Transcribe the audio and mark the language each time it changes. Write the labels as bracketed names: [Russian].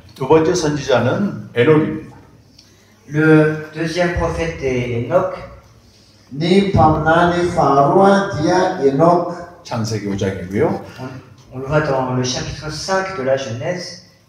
[Korean] 두 번째 선지자는 에녹입니다. [French] Le deuxième prophète est Enoch. [Malagasy] Ny mpaminany faharoa dia Enoch. [Korean] 창세기 5장이고요. [French] On le voit dans le chapitre 5 de la Genèse.